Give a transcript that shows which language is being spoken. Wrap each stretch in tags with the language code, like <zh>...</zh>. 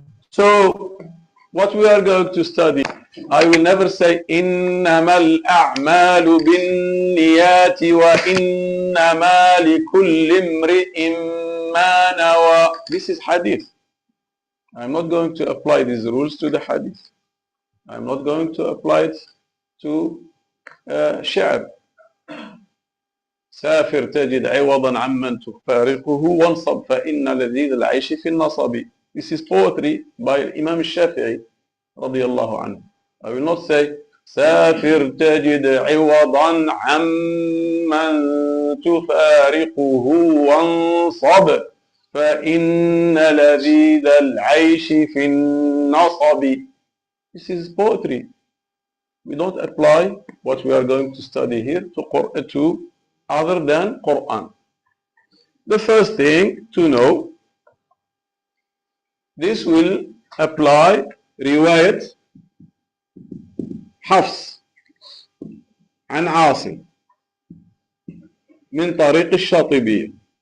<en>So, what we are going to study, I will never say</en> <ar>إنما الأعمال بالنيات وإنما لكل امرئ ما نوى.</ar> <en>This is hadith. I'm not going to apply these rules to the hadith. I'm not going to apply it to شعر.</en> <ar>سافر تجد عوضا عمن تفارقه وانصب فإن لذيذ العيش في النصب.</ar> <en>This is poetry by Imam Shafi'i رضي الله عنه. I will not say</en> <ar>سافر تجد عوضا عمن تفارقه وانصب فإن لذيذ العيش في النصب.</ar> <en>This is poetry. We don't apply what we are going to study here to other than Quran. The first thing to know, this will apply</en> <ar>رواية حفص عن عاصم من طريق الشاطبية.</ar>